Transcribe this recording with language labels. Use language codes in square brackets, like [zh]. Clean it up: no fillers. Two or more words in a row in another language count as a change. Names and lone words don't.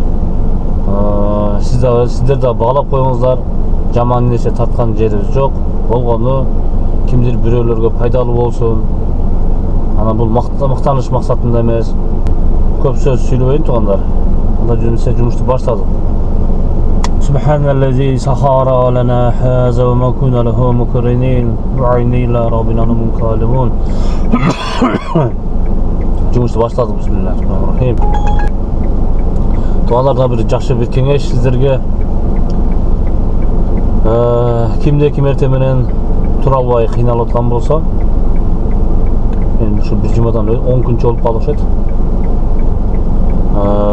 [ky] Сиздер да баалап коюңуздар. Жаман нерсе тарткан жерибиз жок. Болгону кимдир бирөөлөргө пайдалуу болсун. Анан бул мактаныш максатында эмес. Көп сөз сүйлөбөйүн туугандар. Анда жумушту баштадык. [ar] سبحان الذي سخر لنا هذا وما كنا له مقرنين وإنا ربنا منقلبون. [ky] Жумушту баштадык. Бисмиллахиррахманиррахим. Туугандарга бир жакшы бир кеңеш сиздерге. Кимде ким эрте менен тура албай кыйналып аткан болсо, мен ушу бир жумадан 10 күнчө болуп калып атат.